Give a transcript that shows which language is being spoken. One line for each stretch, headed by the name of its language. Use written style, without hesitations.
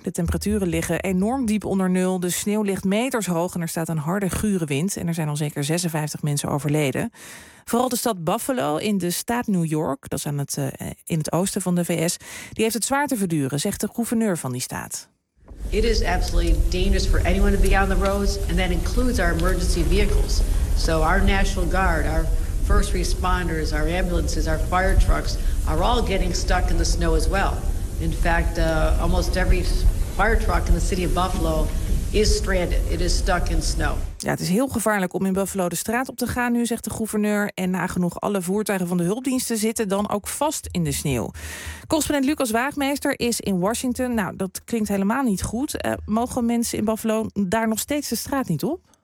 Dutch: De temperaturen liggen enorm diep onder nul, de sneeuw ligt meters hoog en er staat een harde, gure wind. En er zijn al zeker 56 mensen overleden. Vooral de stad Buffalo in de staat New York, dat is in het oosten van de VS, die heeft het zwaar te verduren, zegt de gouverneur van die staat.
English: It is absolutely dangerous for anyone to be on the roads, and that includes our emergency vehicles. So our National Guard, our first responders, our ambulances, our fire trucks are all getting stuck in the snow as well. In fact, almost every fire truck in the city of Buffalo is stranded. It is stuck in snow.
Dutch: Ja, het is heel gevaarlijk om in Buffalo de straat op te gaan nu, zegt de gouverneur. En nagenoeg alle voertuigen van de hulpdiensten zitten dan ook vast in de sneeuw. Correspondent Lucas Waagmeester is in Washington. Nou, dat klinkt helemaal niet goed. Mogen mensen in Buffalo daar nog steeds de straat niet op?